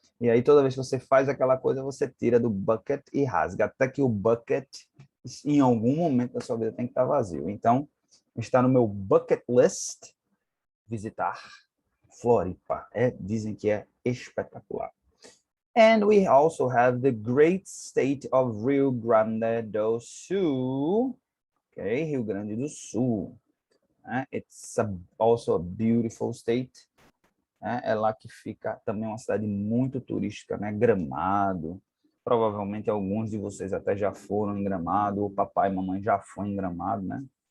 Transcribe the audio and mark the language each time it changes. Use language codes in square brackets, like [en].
[pt] E aí toda vez que você faz aquela coisa, você tira do bucket e rasga, até que o bucket, em algum momento da sua vida, tem que estar vazio. Então, está no meu bucket list visitar Floripa. Dizem que é espetacular. [en] And we also have the great state of Rio Grande do Sul. Okay, Rio Grande do Sul. It's also a beautiful state. [pt] É lá que fica também uma cidade muito turística, né? Gramado. Provavelmente alguns de vocês até já foram em Gramado, o papai e mamãe já foram em Gramado, né?